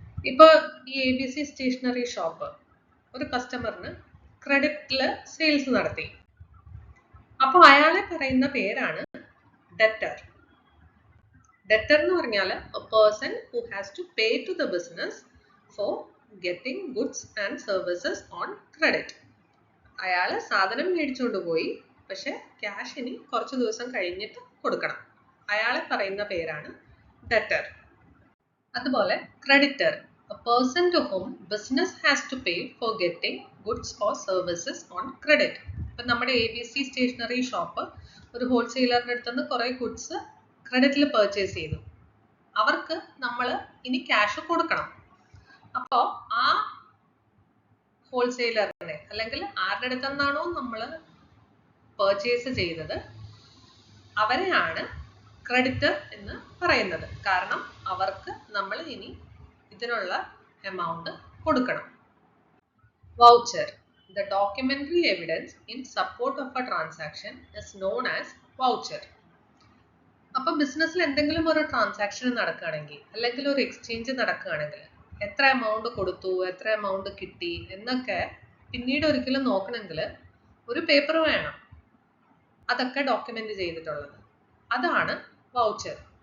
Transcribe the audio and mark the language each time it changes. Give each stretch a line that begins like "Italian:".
Malayalam: ഇപ്പോൾ ഈ ABC stationery shop ഒരു കസ്റ്റമറിന് ക്രെഡിറ്റില് സെയിൽസ് നടത്തി. അപ്പോൾ അയാളെ പറയുന്ന പേരാണ് ഡെറ്റർ. ഡെറ്റർ എന്ന് പറഞ്ഞാൽ
English: A person who has to pay to the business for getting goods and services on credit.
Malayalam: അയാൾ സാധനം മേടിച്ചുകൊണ്ട് പോയി, പക്ഷെ ക്യാഷ് ഇനി കുറച്ച് ദിവസം കഴിഞ്ഞിട്ട് കൊടുക്കണം. അയാളെ പറയുന്ന പേരാണ് ഡെറ്റർ.
English: അതുപോലെ creditor, a person to whom business has to pay for getting goods or services on credit.
Malayalam: ഇപ്പം നമ്മുടെ ABC സ്റ്റേഷനറി ഷോപ്പ് ഒരു ഹോൾസെയിലറിൻ്റെ അടുത്ത് നിന്ന് കുറേ ഗുഡ്സ് ക്രെഡിറ്റിൽ പർച്ചേസ് ചെയ്തു. അവർക്ക് നമ്മൾ ഇനി ക്യാഷ് കൊടുക്കണം. അപ്പോൾ ആ ഹോൾസെയിലറിനെ അല്ലെങ്കിൽ ആരുടെ അടുത്ത് നിന്നാണോ നമ്മൾ പർച്ചേസ് ചെയ്തത് അവരെയാണ് ക്രെഡിറ്റർ എന്ന് പറയുന്നത്. കാരണം അവർക്ക് നമ്മൾ ഇനി ഇതിനുള്ള എമൗണ്ട് കൊടുക്കണം.
English: Voucher, the documentary evidence in support of a transaction is known as voucher.
Malayalam: അപ്പോൾ ബിസിനസ്സിൽ എന്തെങ്കിലും ഒരു ട്രാൻസാക്ഷൻ നടക്കുകയാണെങ്കിൽ അല്ലെങ്കിൽ ഒരു എക്സ്ചേഞ്ച് നടക്കുകയാണെങ്കിൽ എത്ര എമൗണ്ട് കൊടുത്തു, എത്ര എമൗണ്ട് കിട്ടി എന്നൊക്കെ പിന്നീട് ഒരിക്കലും നോക്കണമെങ്കിൽ ഒരു പേപ്പർ വേണം. അതൊക്കെ ഡോക്യുമെന്റ് ചെയ്തിട്ടുള്ളത്, അതാണ് വൗച്ചർ.